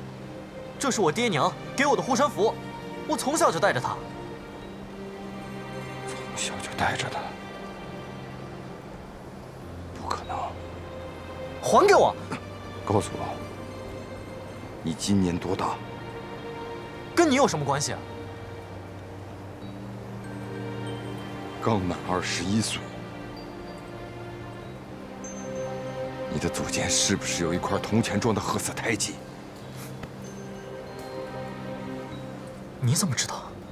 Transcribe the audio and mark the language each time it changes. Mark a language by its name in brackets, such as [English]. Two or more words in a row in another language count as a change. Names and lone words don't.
[Chinese] 這是我爹娘給我的護身符，我從小就帶着它。從小就帶着它？不可能！還給我！告訴我，你今年多大？跟你有什麼關係啊？剛滿21歲。你的祖先是不是有一塊銅錢狀的褐色胎記？你怎麼知道？